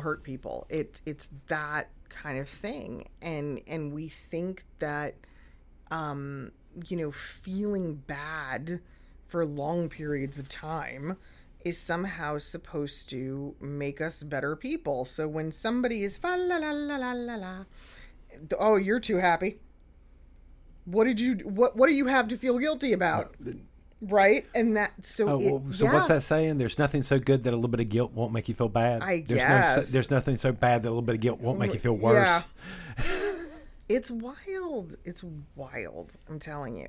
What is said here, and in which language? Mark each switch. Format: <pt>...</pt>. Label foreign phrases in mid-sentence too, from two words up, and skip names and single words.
<en>It's that kind of thing. And we think that, feeling bad for long periods of time is somehow supposed to make us better people. So when somebody is fa la la la la la la, oh, you're too happy. What do you have to feel guilty about? Right? And that, so what's that saying? There's nothing so good that a little bit of guilt won't make you feel bad. Guess. There's nothing so bad that a little bit of guilt won't make you feel worse. Yeah. It's wild. It's wild. I'm telling you.</en>